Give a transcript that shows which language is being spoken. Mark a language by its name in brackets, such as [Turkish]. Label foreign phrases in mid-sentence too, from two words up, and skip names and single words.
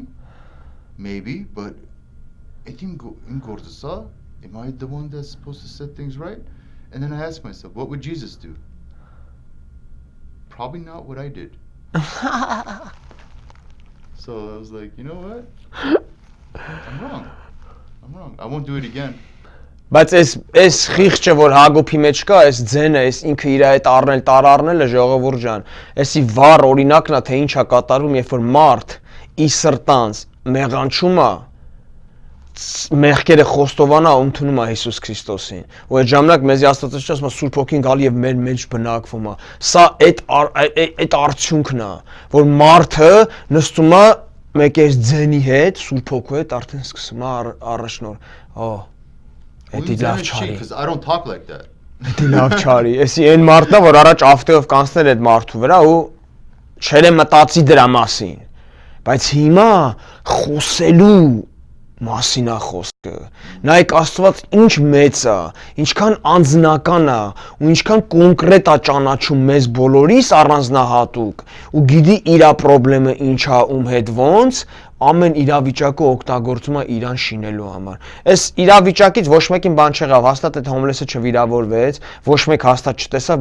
[English] Maybe, but I think in Gordasa, am I the one that's supposed to set things right? And then I ask myself, what would Jesus do? Probably not what I did. So I was like, you know what? I'm wrong. I won't do it again. [Armenian] Բայց այս խիղճը որ Հակոբի մեջ կա, այս ձենը, այս ինքը իր հետ առնել, տարառնելը ժողովուրդ ջան, այսի վառ օրինակն է թե ինչա կատարվում, երբ որ մարդ ի սրտանց մեղանչում է, մեղքերը խոստովանա ու ընդունում է Հիսուս Քրիստոսին։ Ու այդ ժամանակ մեզի Աստվածը չի ասում, Սուրբ Հոգին գալի եւ մեր մեջ բնակվում է։ Սա այդ արդյունքն է, որ մարդը նստում է մեկ այս ձենի հետ, Սուրբ Հոգու հետ, արդեն սկսում է առաջնոր։ [English] Because I don't talk like that. [Armenian] Դա լավ չարի։ Էսի այն մարդն է, որ առաջ ավտոյով կանցնել այդ մարդու վրա ու չեր է մտածի դրա մասին։ Բայց հիմա խոսելու մասին է խոսքը։ Նայեք Աստված ինչ մեծ է, ինչքան անձնական է ու ինչքան կոնկրետ է ճանաչում մեզ բոլորիս առանձնահատուկ ու գիտի իր խնդրեմը ինչ է ում հետ ոնց ամեն իրավիճակը օգտագործում է իրան շինելու համար։ Այս իրավիճակից ոչ մեկին բան չեղավ, հաստատ այդ հոմլեսը չվիրավորվեց, ոչ մեկ հաստատ չտեսավ,